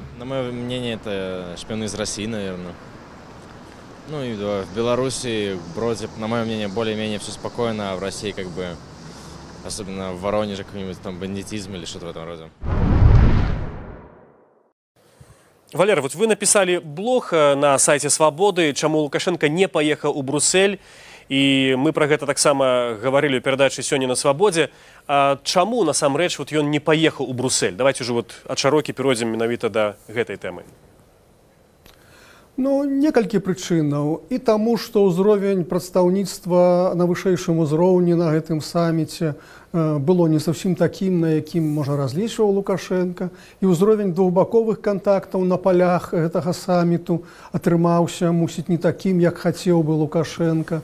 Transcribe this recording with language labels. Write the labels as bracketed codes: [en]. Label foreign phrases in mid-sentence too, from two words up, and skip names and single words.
[ru] На мое мнение, это шпионы из России, наверное. Ну и в Беларуси, вроде, на мое мнение, более-менее все спокойно, а в России как бы, особенно в Воронеже, какой-нибудь там бандитизм или что-то в этом роде. Валера, вот вы написали блог на сайте «Свободы», чаму Лукашенко не поехал у Брюссель, и мы про [be] гэта таксама [ru] говорили у передачи «Сёння на свободе». [be] А чаму, насамрэч, вот ён не поехал у Брюссель? [ru] Давайте уже вот от широки перейдем [be] менавіта до гэтай [ru] темы. [be] Ну, некалькі прычынаў. І таму, што ўзровень прадстаўніцтва на вышэйшым узроўні на гэтым саміце было не зусім такім, на якім, можа, разлічваў Лукашенко. І ўзровень двухбаковых кантактаў на палях гэтага саміту атрымаўся, мусіць, не такім, як хацеў бы Лукашенко.